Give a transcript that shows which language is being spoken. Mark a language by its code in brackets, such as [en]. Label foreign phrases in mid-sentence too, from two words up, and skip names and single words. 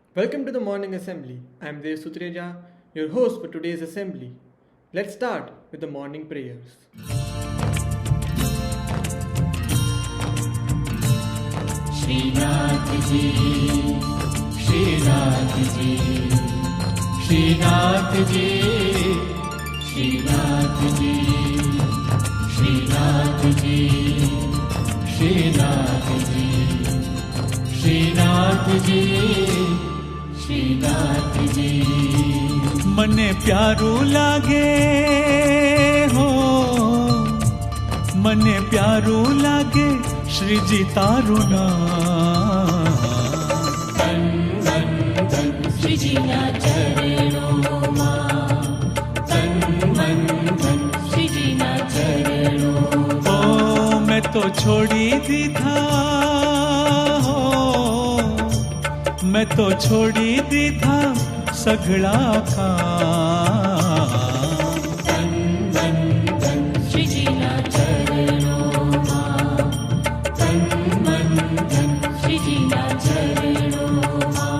[en] Welcome to the Morning Assembly. I am Sutreja, your host for today's assembly. Let's start with the morning prayers. Srinath ji, Srinath ji, Srinath ji, Srinath ji, Srinath ji, Srinath ji, Srinath ji, Srinath ji. [gu] મને પ્યારું લાગે હો, મને પ્યારું લાગે શ્રી જી તારું નામ। ધન ધન ધન શ્રી જી ના ચરણો માં, ધન ધન ધન શ્રી જી ના ચરણો માં। ઓ મેં તો છોડી દીધા હો, મેં તો છોડી દીધા સગડા કા। ધન ધન ધન શ્રી જી ના ચરણો માં, ધન ધન ધન શ્રી જી ના ચરણો માં।